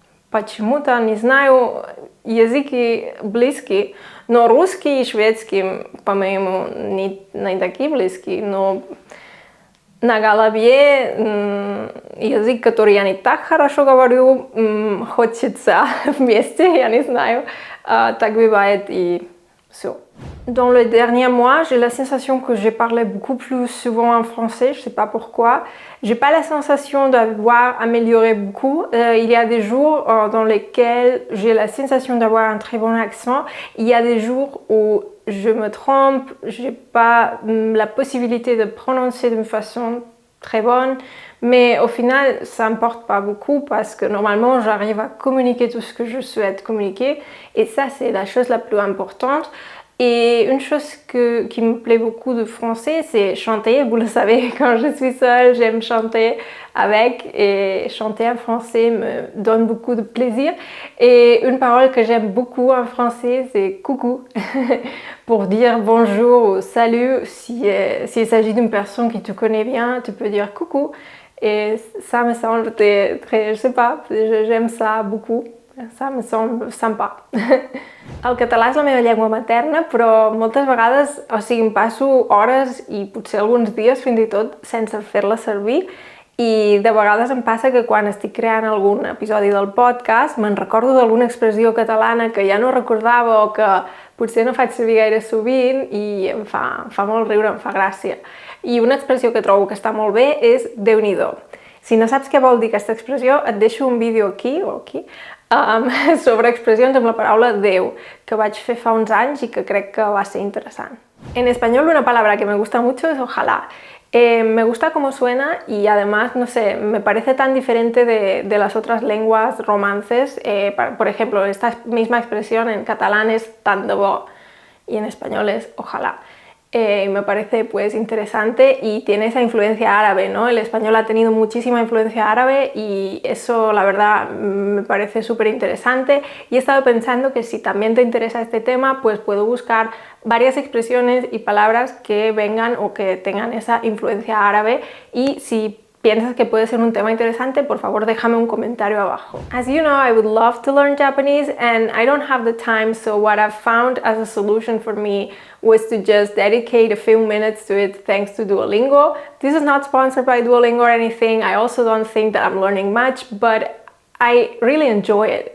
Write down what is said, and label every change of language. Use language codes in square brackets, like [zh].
[ru] Почему-то, не знаю, языки близкие, но русский и шведский, по-моему, не такие близкие, но на голове язык, который я не так хорошо говорю, хочется вместе, я не знаю, так бывает и все. [fr] Dans le dernier mois, j'ai la sensation que j'ai parlé beaucoup plus souvent en français, je sais pas pourquoi. J'ai pas la sensation d'avoir amélioré beaucoup. Il y a des jours dans lesquels j'ai la sensation d'avoir un très bon accent. Il y a des jours où je me trompe, j'ai pas la possibilité de prononcer d'une façon très bonne. Mais au final, ça n'importe pas beaucoup parce que normalement, j'arrive à communiquer tout ce que je souhaite communiquer. Et ça, c'est la chose la plus importante. Et une chose qui me plaît beaucoup de français, c'est chanter. Vous le savez, quand je suis seule, j'aime chanter avec, et chanter en français me donne beaucoup de plaisir. Et une parole que j'aime beaucoup en français, c'est coucou, pour dire bonjour ou salut. S'il s'agit d'une personne qui te connaît bien, tu peux dire coucou. Et ça me semble très, je sais pas, j'aime ça beaucoup. Ça me semble sympa. [ca] El català és la meva llengua materna, però moltes vegades, o sigui, em passo hores i potser alguns dies fins i tot sense fer-la servir, i de vegades em passa que quan estic creant algun episodi del podcast me'n recordo d'alguna expressió catalana que ja no recordava o que potser no faig servir gaire sovint i em fa molt riure, em fa gràcia. I una expressió que trobo que està molt bé és Déu-n'hi-do. Si no saps què vol dir aquesta expressió, et deixo un vídeo aquí o aquí sobre expressions amb la paraula Déu, que vaig fer fa uns anys i que crec que va ser interessant. [es] En español una palabra que me gusta mucho es ojalá. Me gusta cómo suena y además, no sé, me parece tan diferente de las otras lenguas romances. Por ejemplo, esta misma expresión en catalán es [ca] tant de bo [es] y en español es ojalá. Me parece pues interesante y tiene esa influencia árabe, ¿no? El español ha tenido muchísima influencia árabe y eso la verdad me parece súper interesante, y he estado pensando que si también te interesa este tema, pues puedo buscar varias expresiones y palabras que vengan o que tengan esa influencia árabe, y si piensas que puede ser un tema interesante, por favor déjame un comentario abajo. [en] As you know, I would love to learn Japanese and I don't have the time, so what I've found as a solution for me was to just dedicate a few minutes to it thanks to Duolingo. This is not sponsored by Duolingo or anything. I also don't think that I'm learning much, but I really enjoy it.